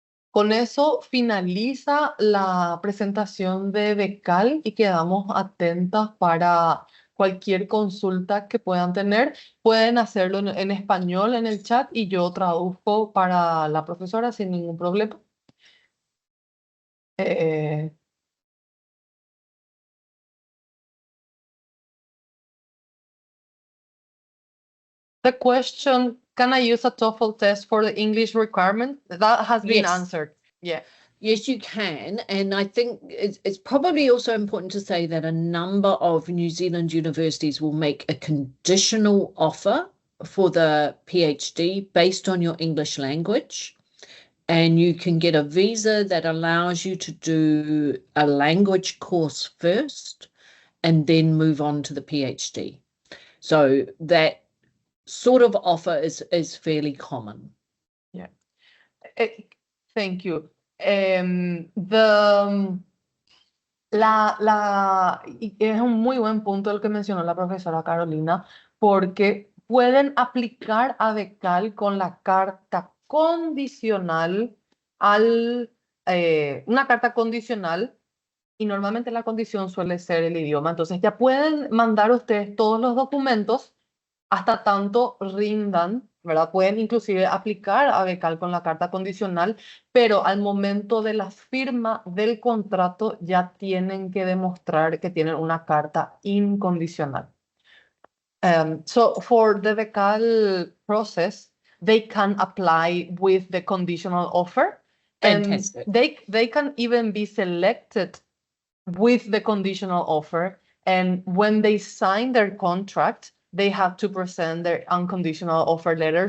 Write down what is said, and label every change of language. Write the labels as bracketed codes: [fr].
[es] Con eso finaliza la presentación de BECAL y quedamos atentas para cualquier consulta que puedan tener. Pueden hacerlo en español en el chat y yo traduzco para la profesora sin ningún problema. [en] Eh, the question, can I use a TOEFL test for the English requirement? That has been answered. Yeah. Yes, you can. And I think it's probably also important to say that a number of New Zealand universities will make a conditional offer for the PhD based on your English language. And you can get a visa that allows you to do a language course first and then move on to the PhD. So that sort of offer is fairly common. Yeah. Thank you. [es] Es un muy buen punto el que mencionó la profesora Carolina, porque pueden aplicar a becal con la carta condicional una carta condicional, y normalmente la condición suele ser el idioma. Entonces ya pueden mandar ustedes todos los documentos hasta tanto rindan, ¿verdad? Pueden inclusive aplicar a becal con la carta condicional, pero al momento de la firma del contrato ya tienen que demostrar que tienen una carta incondicional. [en] So for the becal process, they can apply with the conditional offer. Fantastic. And they can even be selected with the conditional offer. And when they sign their contract, they have to present their unconditional offer letter.